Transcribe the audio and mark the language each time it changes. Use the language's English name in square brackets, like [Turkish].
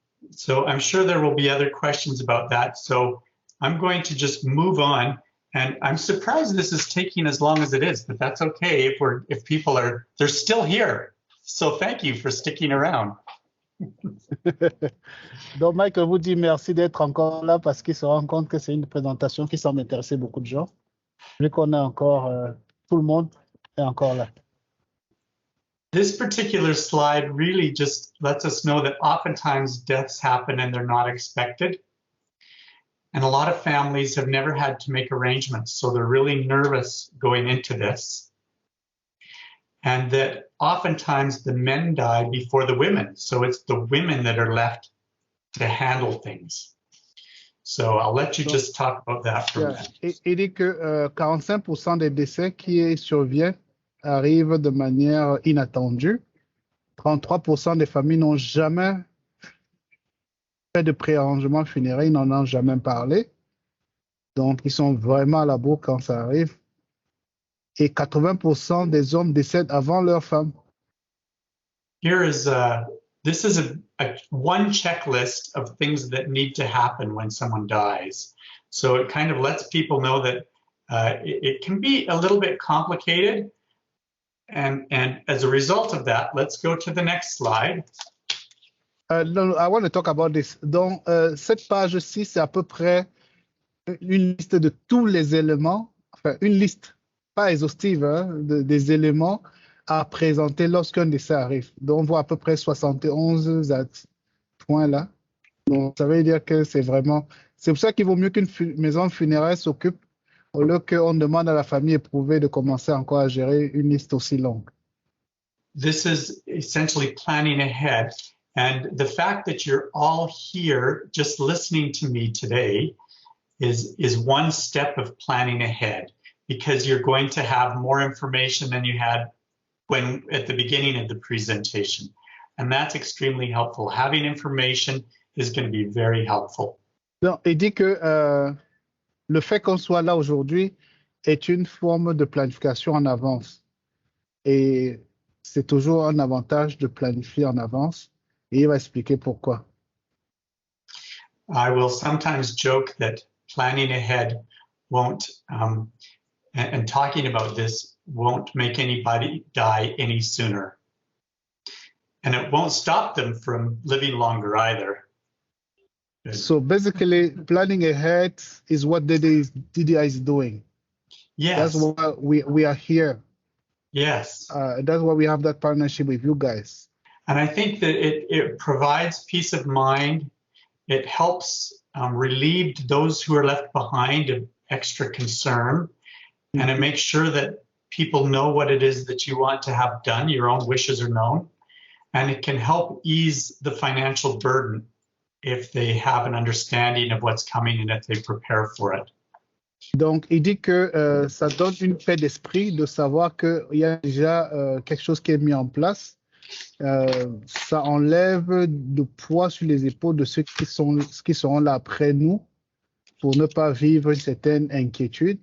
[English] So I'm sure there will be other questions about that. So I'm going to just move on. And I'm surprised this is taking as long as it is, but that's okay if people they're still here. So thank you for sticking around. [French] Donc, Michael vous dit merci d'être encore là parce qu'il se rend compte que c'est une présentation qui semble intéresser beaucoup de gens. Vu qu'on a encore, tout le monde est encore là. [English] This particular slide really just lets us know that oftentimes deaths happen and they're not expected. And a lot of families have never had to make arrangements, so they're really nervous going into this. And that oftentimes the men die before the women, so it's the women that are left to handle things. So I'll let you just talk about that for a minute. [French] Il dit que 45% des décès qui surviennent arrivent de manière inattendue. 33% des familles n'ont jamais fait de préarrangement funéraire, ils n'en ont jamais parlé. Donc, ils sont vraiment à la bourre quand ça arrive. Et 80% des hommes décèdent avant leur femme. [English] This is one checklist of things that need to happen when someone dies. So it kind of lets people know that it can be a little bit complicated. And as a result of that, let's go to the next slide. No, I want to talk about this. [French] Donc, cette page-ci, c'est à peu près une liste de tous les éléments, enfin, une liste, pas exhaustive, hein, des éléments à présenter lorsqu'un décès arrive. Donc, on voit à peu près 71 points là. Donc, ça veut dire que c'est vraiment... C'est pour ça qu'il vaut mieux qu'une maison funéraire s'occupe au lieu qu'on demande à la famille éprouvée de commencer encore à gérer une liste aussi longue. [English] This is essentially planning ahead. And the fact that you're all here just listening to me today is one step of planning ahead, because you're going to have more information than you had at the beginning of the presentation. And that's extremely helpful. Having information is going to be very helpful. [French] Donc, il dit que le fait qu'on soit là aujourd'hui est une forme de planification en avance. Et c'est toujours un avantage de planifier en avance. Et il va expliquer pourquoi. [English] I will sometimes joke that planning ahead won't, and talking about this won't make anybody die any sooner. And it won't stop them from living longer either. So basically, planning ahead is what DDI is doing. Yes. That's why we are here. Yes. That's why we have that partnership with you guys. And I think that it provides peace of mind. It helps relieve those who are left behind of extra concern. And it makes sure that people know what it is that you want to have done. Your own wishes are known. And it can help ease the financial burden if they have an understanding of what's coming and if they prepare for it. [French] Donc, il dit que ça donne une paix d'esprit de savoir qu'il y a déjà quelque chose qui est mis en place. Ça enlève du poids sur les épaules de ceux qui seront là après nous pour ne pas vivre une certaine inquiétude.